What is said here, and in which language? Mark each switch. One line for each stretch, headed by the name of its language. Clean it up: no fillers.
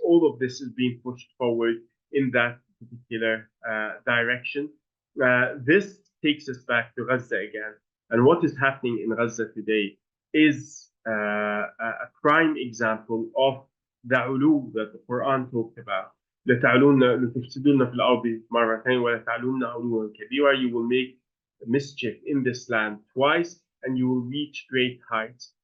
English: All of this is being pushed forward in that particular direction. This takes us back to Gaza again. And what is happening in Gaza today is a prime example of the ulu that the Quran talked about.
Arabic: لتفسدن في الأرض مرتين ولتعلن علوا كبيرا.
English: You will make mischief in this land twice, and you will reach great heights.